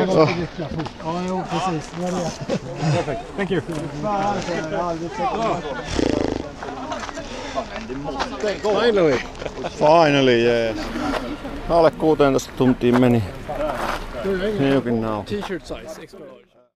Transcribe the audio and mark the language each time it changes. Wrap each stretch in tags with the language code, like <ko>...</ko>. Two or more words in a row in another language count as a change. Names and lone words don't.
<sv>Ja, jo, precis.</sv> <en>Perfect. Thank you. Finally, yes.</en> <fi>Alle 16 tuntiin meni. Hiukin nauhoittaa.</fi> <en>T-shirt size, extra large.</en>